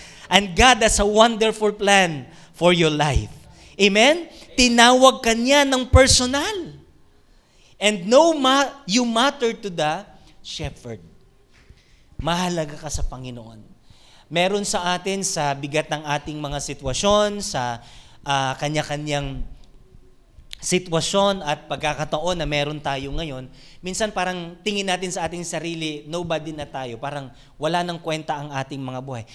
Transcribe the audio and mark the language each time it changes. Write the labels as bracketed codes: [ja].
[en] And God has a wonderful plan for your life. Amen? [tl] Tinawag ka niya ng personal. [en] And you matter to the shepherd. [tl] Mahalaga ka sa Panginoon. Meron sa atin sa bigat ng ating mga sitwasyon, sa kanya-kanyang sitwasyon at pagkakataon na meron tayo ngayon, minsan parang tingin natin sa ating sarili, nobody na tayo, parang wala nang kwenta ang ating mga buhay.